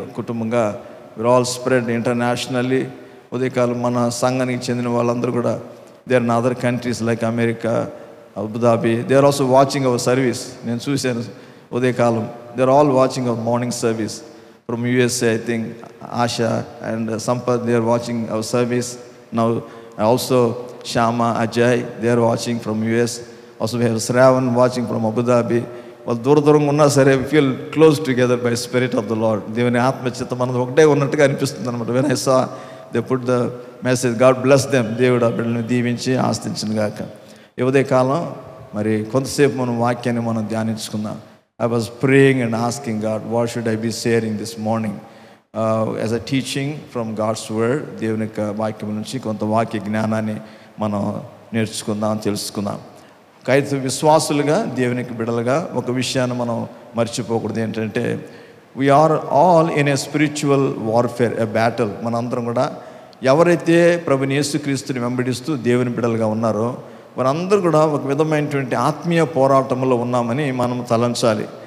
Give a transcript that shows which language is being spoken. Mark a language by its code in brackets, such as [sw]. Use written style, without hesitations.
[te] కుటుంబంగా [en] We're all spread internationally. [te] ఉదయకాలం మన సంఘానికి చెందిన వాళ్ళందరూ కూడా [en] They are in other countries like America, Abu Dhabi. They are also watching our service. [te] నేను చూశాను ఉదయకాలం. [en] They are all watching our morning service from USA. I think Asha and Sampath, they are watching our service now. Also Shama, Ajay, they are watching from US. Also we have Sravan watching from Abu Dhabi. [te] వాళ్ళు దూరంగా ఉన్నా సరే [en] we feel close together by spirit of the Lord. [te] దేవుని ఆత్మ చేత మనం ఒకటే ఉన్నట్టుగా అనిపిస్తుంది అనమాట. [en] When I saw they put the message, God bless them. [te] దేవుడు ఆ బిడ్డలను దీవించి ఆస్తించును గాక. ఈ ఉదయకాలం మరి కొంతసేపు మనం వాక్యాన్ని మనం ధ్యానించుకుందాం. [en] I was praying and asking God, what should I be sharing this morning as a teaching from God's word. [te] దేవుని యొక్క వాక్యం నుంచి కొంత వాక్య జ్ఞానాన్ని మనం నేర్చుకుందాం, తెలుసుకుందాం. అయితే విశ్వాసులుగా, దేవునికి బిడ్డలుగా ఒక విషయాన్ని మనం మర్చిపోకూడదు. ఏంటంటే [en] We are all in a spiritual warfare, a battle. [te] మనందరం కూడా ఎవరైతే ప్రభుని యేసుక్రీస్తుని వెంబడిస్తూ దేవుని బిడ్డలుగా ఉన్నారో వారందరూ కూడా ఒక విధమైనటువంటి ఆత్మీయ పోరాటంలో ఉన్నామని మనం తలంచాలి.